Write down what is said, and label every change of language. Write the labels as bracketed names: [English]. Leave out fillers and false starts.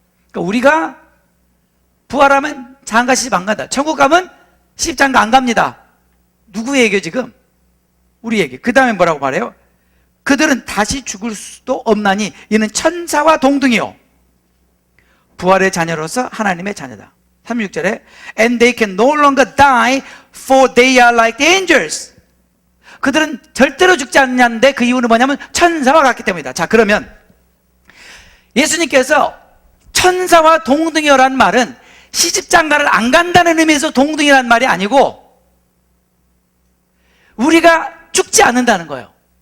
[Korean] 그러니까 우리가 부활하면 장가 시집 안 간다. 천국 가면 시집 장가 안 갑니다. 누구 얘기예요 지금? 우리 얘기. 그 다음에 뭐라고 말해요? 그들은 다시 죽을 수도 없나니 이는 천사와 동등이요 부활의 자녀로서 하나님의 자녀다. 36절에 [English] And they can no longer die for they are like the angels. [Korean] 그들은 절대로 죽지 않냐는데 그 이유는 뭐냐면 천사와 같기 때문이다. 자, 그러면 예수님께서 천사와 동등이라는 말은 시집장가를 안 간다는 의미에서 동등이라는 말이 아니고 우리가 죽지 않는다는 거예요.